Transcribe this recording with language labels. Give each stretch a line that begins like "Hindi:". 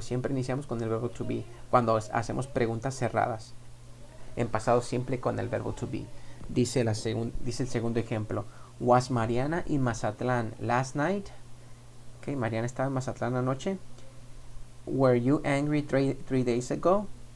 Spanish: Siempre iniciamos con el verbo to be cuando hacemos preguntas cerradas. En pasado siempre con el verbo to be. Dice el segundo ejemplo.
English: Was Mariana in Mazatlán last night? Okay,
Spanish: Mariana estaba en Mazatlán anoche.
English: Were you angry 3 days ago?